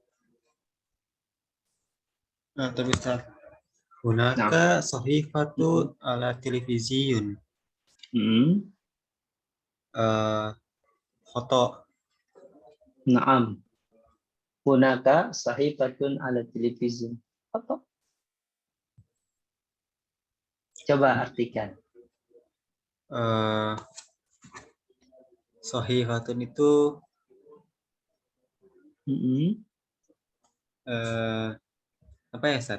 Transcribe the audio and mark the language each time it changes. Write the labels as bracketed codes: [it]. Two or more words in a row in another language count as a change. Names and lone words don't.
[id] Nah, tapi Ustaz. Nah. [ar] هناك صحيفة على تلفزيون. [id] Hmm. Foto. Naam. [ar] هناك صحيفة على تلفزيون. [id] Apa? Coba artikan. Sahifatun itu apa ya Ustaz?